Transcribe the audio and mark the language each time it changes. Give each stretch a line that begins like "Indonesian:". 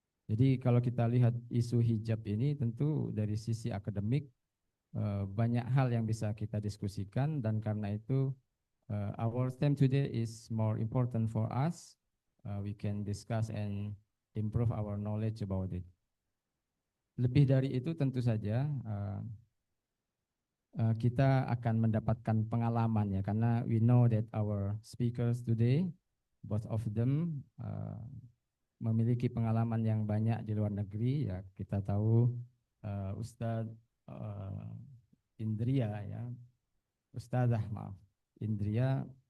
Indonesian: Jadi kalau kita lihat isu hijab ini tentu dari sisi akademik banyak hal yang bisa kita diskusikan, dan karena itu
English: our theme today is more important for us. We can discuss and improve our knowledge about it.
Indonesian: Lebih dari itu tentu saja kita akan mendapatkan pengalaman ya, karena
English: we know that our speakers today, both of them
Indonesian: memiliki pengalaman yang banyak di luar negeri ya. Kita tahu Ustadz Indria ya, Indria